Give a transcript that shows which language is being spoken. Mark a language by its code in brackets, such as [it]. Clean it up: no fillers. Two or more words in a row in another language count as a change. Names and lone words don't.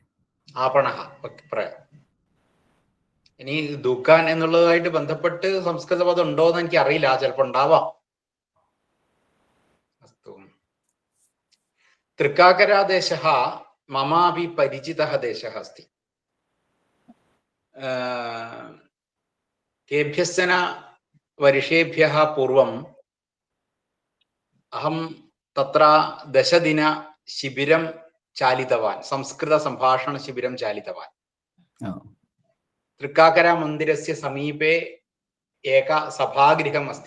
[ml] ആപണഹ പറയാം. ഇനി ദുക്കാൻ എന്നുള്ളതുമായിട്ട് ബന്ധപ്പെട്ട് സംസ്കൃത പദം ഉണ്ടോ എന്ന് എനിക്ക് അറിയില്ല. ചിലപ്പോ ഉണ്ടാവാം. [sa] തൃക്കാക്കരാദേശः മമാപി പരിചിതः ദേശः अस्ति. केभ्यश्चन वर्षेभ्यः पूर्वम् अहं तत्र 10 दिन शिबिरं चालितवान्. संस्कृतसम्भाषणशिबिरं चालितवान्. तृक्काकरा मन्दिरस्य समीपे एक सभागृहम् अस्ति.